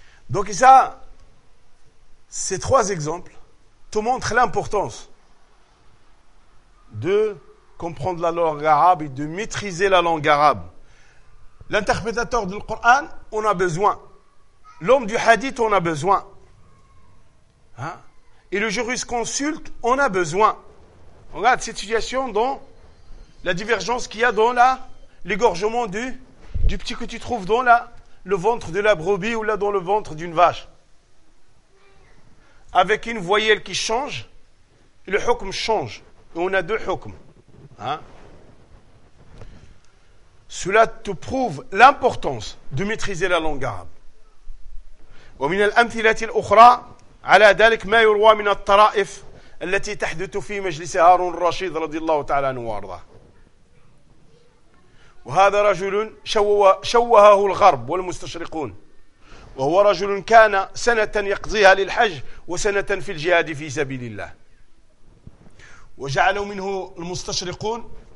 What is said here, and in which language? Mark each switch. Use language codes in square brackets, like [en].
[fr] دونك ça ces trois exemples te montrent l'importance de comprendre la langue arabe et de maîtriser la langue arabe l'interprétateur du Coran on a besoin l'homme du hadith on a besoin Et le jurisconsulte, on a besoin. Regarde cette situation dans la divergence qu'il y a dans la, l'égorgement du petit que tu trouves dans la, le ventre de la brebis ou là dans le ventre d'une vache. Avec une voyelle qui change, le hukm change. Et on a deux hukm. Hein? Cela te prouve l'importance de maîtriser la langue arabe. [ar] ومن الأمثلة الأخرى على ذلك ما يروى من الطرائف التي تحدث في مجلس هارون الرشيد رضي الله تعالى عنه وارضاه وهذا رجل شوهه الغرب والمستشرقون وهو رجل كان سنة يقضيها للحج وسنة في الجهاد في سبيل الله وجعلوا منه المستشرقون